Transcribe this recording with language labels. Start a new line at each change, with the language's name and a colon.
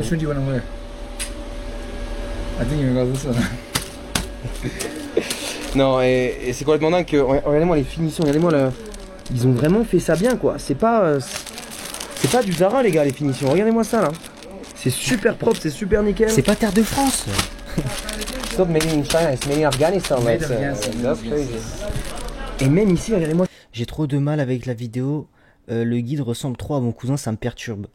English: Which one do you want to wear? I think you're going to go this one.
French: Non, et c'est complètement dingue que. Regardez-moi les finitions, regardez-moi le. Ils ont vraiment fait ça bien quoi. C'est pas du Zara les gars les finitions. Regardez-moi ça là. C'est super propre, c'est super nickel. C'est pas Terre de France.
English: It's not made in China, it's made in Afghanistan. Made It's, in Afghanistan, that's yes. crazy.
French: Et même ici, regardez-moi. J'ai trop de mal avec la vidéo. Le guide ressemble trop à mon cousin, ça me perturbe.